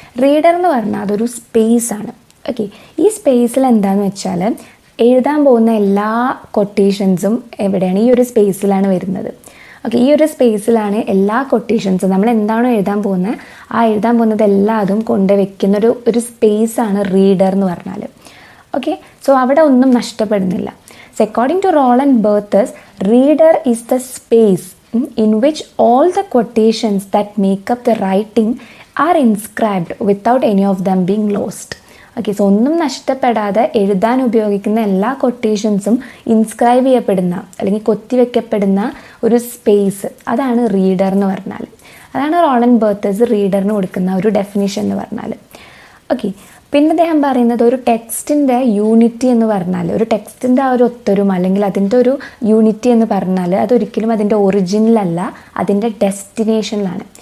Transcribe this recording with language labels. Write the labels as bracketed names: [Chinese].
[Malayalam] Reader എന്ന് പറഞ്ഞാൽ അതൊരു സ്പേസ് ആണ്. ഓക്കെ, ഈ സ്പേസിൽ എന്താണെന്ന് വെച്ചാൽ എഴുതാൻ പോകുന്ന എല്ലാ കൊട്ടേഷൻസും എവിടെയാണ്? ഈ ഒരു സ്പേസിലാണ് വരുന്നത്. ഓക്കെ, ഈ ഒരു സ്പേസിലാണ് എല്ലാ കൊട്ടേഷൻസും നമ്മൾ എന്താണോ എഴുതാൻ പോകുന്നത് ആ എഴുതാൻ പോകുന്നത് എല്ലാതും കൊണ്ടുവയ്ക്കുന്ന ഒരു സ്പേസാണ് റീഡർ എന്ന് പറഞ്ഞാൽ. ഓക്കെ, സോ അവിടെ ഒന്നും നഷ്ടപ്പെടുന്നില്ല. [English] So according to Roland Barthes reader is the space in which all the quotations that make up the writing are inscribed without any of them being lost. [Malayalam] Okay, so ഒന്നും നഷ്ടപ്പെടാതെ എഴുതാൻ ഉപയോഗിക്കുന്ന എല്ലാ കൊട്ടേഷൻസും inscribe ചെയ്യപ്പെടുന്ന അല്ലെങ്കിൽ കൊത്തിവെക്കപ്പെടുന്ന ഒരു സ്പേസ്, അതാണ് റീഡർ എന്ന് പറഞ്ഞാൽ. അതാണ് റോളണ്ട് ബർത്തേസ് റീഡറിന് കൊടുക്കുന്ന ഒരു ഡെഫിനിഷൻ എന്ന് പറഞ്ഞാൽ. ഓക്കെ, പിന്നെ അദ്ദേഹം പറയുന്നത് ഒരു ടെക്സ്റ്റിൻ്റെ യൂണിറ്റി എന്ന് പറഞ്ഞാൽ, ഒരു ടെക്സ്റ്റിൻ്റെ ആ ഒരു ഒത്തൊരുമ അല്ലെങ്കിൽ അതിൻ്റെ ഒരു യൂണിറ്റി എന്ന് പറഞ്ഞാൽ അതൊരിക്കലും അതിൻ്റെ ഒറിജിനിലല്ല, അതിൻ്റെ ഡെസ്റ്റിനേഷനിലാണ്.